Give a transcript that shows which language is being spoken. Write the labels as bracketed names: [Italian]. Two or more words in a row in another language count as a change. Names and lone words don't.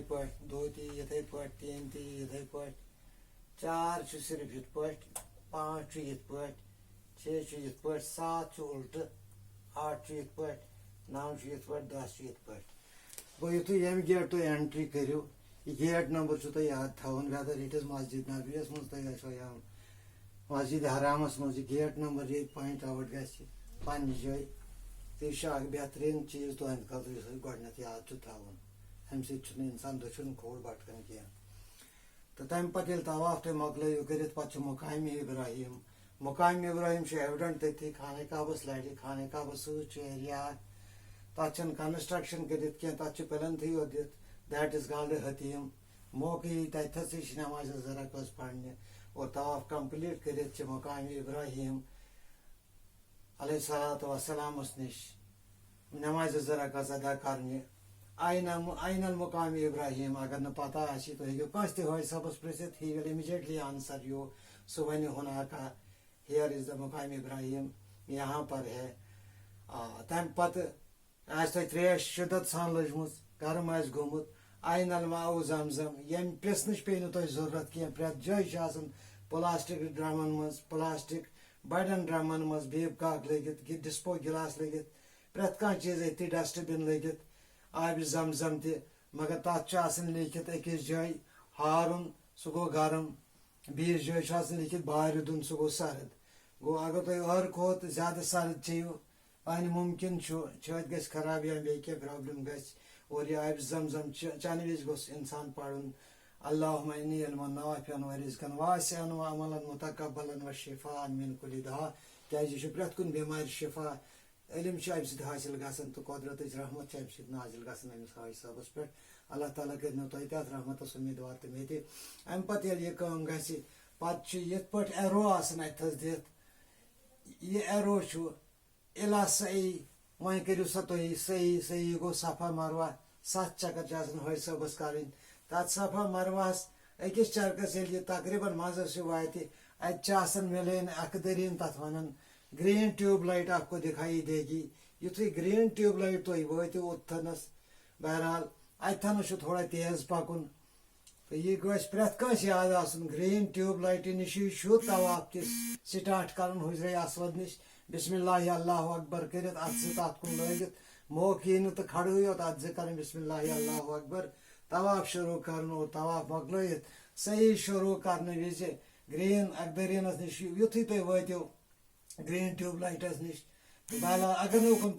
[Kashmiri] پٲٹھۍ 2 تہِ یی یِتھٕے پٲٹھۍ 3 تہِ یی یِتھٕے پٲٹھۍ 4 چھُ صرف یِتھ پٲٹھۍ 5 چھُ یِتھ پٲٹھۍ 6 چھُ یِتھ پٲٹھۍ 7 چھُ اُلٹہٕ 8 چھُ یِتھ پٲٹھۍ 9 چھُ یِتھ پٲٹھۍ 10 چھُ یِتھ پٲٹھۍ گوٚو یِتھُے ییٚمہِ گیٹ تُہۍ اٮ۪نٹری کٔرِو یہ گیٹ نمبر چھو تو یاد تھاون [English] whether it is [Kashmiri] مسجد نبویس مز تہ گژھو یا مسجد حرامس مز یہ گیٹ نمبر یہ [English] point out [Kashmiri] گژھِ پننہِ جایہِ تو یہ اخ بہترین چیز تہند خاطر یس گۄڈنیتھ یاد چھُ تھاوُن امہِ سۭتۍ چھُنہٕ انسان دٔچھُن کھوٚر بٹکان کینٛہہ تو تمہِ پتہٕ ییٚلہِ طواف تُہۍ مۄکلٲیِو کٔرِتھ پتہٕ چھُ مقامِ ابراہیم مقامِ ابراہیم چھُ ایویڈنٹ تٔتھی خانہ کعبس لرِ خانہ کعبس سۭتۍ چھُ ایریا اکھ تتھ چھنہٕ کنسٹرکشن کٔرِتھ کینٛہہ تتھ چھُ پلنتھٕے یوت دِتھ [English] that is called [Kashmiri] حتیم موقع یی تتھسٕے چھِ نماز زٕ رکٲژ پرنہِ اور طواف کمپلیٹ کٔرِتھ چھِ مقامِ ابراہیم علیہ الصلوۃ والسلامس نش نماز زٕ رکٲژ ادا کرنہِ [Arabic] آین المقام ابراہیم [Kashmiri] اگر نہٕ پتہ آسہِ تُہۍ ہیٚکِو کٲنٛسہِ تہِ حٲج صٲبس پرژھِتھ [English] he will immediately answer you [Kashmiri] سُہ وَنہِ ہُناکا [English] here is the [Kashmiri] مقام ابراہیم [Urdu] یہاں پر ہے [Kashmiri] تمہِ پتہٕ آسہِ تۄہہِ تریش شدت سان لٔجمٕژ گرم آسہِ گوٚمُت [Arabic] آین الماء زمزم [Kashmiri] ییٚمہِ پرژھنٕچ پیٚیہِ نہٕ تۄہہِ ضروٗرت کینٛہہ پرٛٮ۪تھ جایہِ چھِ آسان پلاسٹِک ڈرمن منٛز پلاسٹِک بڑٮ۪ن ڈرمن منٛز بیب کاک لٔگِتھ ڈسپو گلاس لٔگِتھ پرٛٮ۪تھ کانٛہہ چیٖز أتھی ڈسٹ بِن لٔگِتھ آبِ زمزم تہِ مگر تتھ چھُ آسان لیٖکھِتھ أکِس جایہِ ہارُن سُہ گوٚو گرم بیٚیِس جایہِ چھُ آسان لیٖکھِتھ بارِ دیُن سُہ گوٚو سرد گوٚو اگر تُہۍ ٲر کھۄتہٕ زیادٕ سرد چیٚیِو وۄنۍ ممکن چھُ چھٲتۍ گژھِ خراب یا بیٚیہِ کینٛہہ پرابلم گژھِ اور یہِ آبِ زمزم چنہٕ وِزِ گوٚژھ انسان پرُن [Arabic] اللہُمَّ اِنِّی عِلمًا نافعًا وَرِزقًا واسعًا وعملاً مُتقبلاً وشفاءً من كُلِّ داء [Kashmiri] کیازِ یہِ چھُ پرٛٮ۪تھ کُنہِ بٮ۪مارِ شفا علم چھُ امہِ سۭتۍ حٲصِل گژھان تہٕ قۄدرتٕچ رحمت چھِ امہِ سۭتۍ نازِل گژھان أمِس حاج صٲبس پٮ۪ٹھ اللہ تعالیٰ کٔرِنو تۄہہِ تہِ اتھ رحمتس اُمیٖدوار تہٕ مےٚ تہِ امہِ پتہٕ ییٚلہِ یہِ کٲم گژھِ پتہٕ چھُ یِتھ پٲٹھۍ ایرو آسان اتھس دِتھ یہِ ایرو چھُ اِلا صحیح وۄنۍ کٔرِو سا تُہۍ صحیح صحیح گوٚو صفا مروہ 7 چکر چھِ آسان حٲج صٲبس کرٕنۍ تتھ صفا مروہس أکِس چرکس ییٚلہِ یہِ تقریٖبن منٛزس ہیوٗ واتہِ اتہِ چھِ آسان مِلین اکھ دٔریٖن تتھ ونان [English] green tube light [Urdu] آپ کو دکھائی دے گی [Kashmiri] یُتھُے [English] green tube light [Kashmiri] تُہۍ وٲتِو اوٚتتھنس بہرحال اتھنس چھُ تھوڑا تیز پکُن تہٕ یہِ گژھِ پرٛٮ۪تھ کٲنٛسہِ یاد آسُن گرین ٹیوب لایٹہِ نِشی چھُ طواف تہِ سٹارٹ کرُن حجرے اسود نِش [Arabic] بسم اللہ اللہ اکبر [Kashmiri] کٔرِتھ اتھٕ زٕ تتھ کُن لٲگِتھ موقعہٕ یی نہٕ تہٕ کھڑہٕے یوت اتھٕ زٕ کرٕنۍ [Arabic] بسم اللہ اللہ اکبر [Kashmiri] طواف شروع کرُن اور طواف مۄکلٲیِتھ صحیح شروع کرنہٕ وِزِ گرین اکھ دٔریٖنس نِش یُتھُے تُہۍ وٲتِو گرین ٹیوب لایٹس نِش تہٕ بہرحال اگر نہٕ اُکُن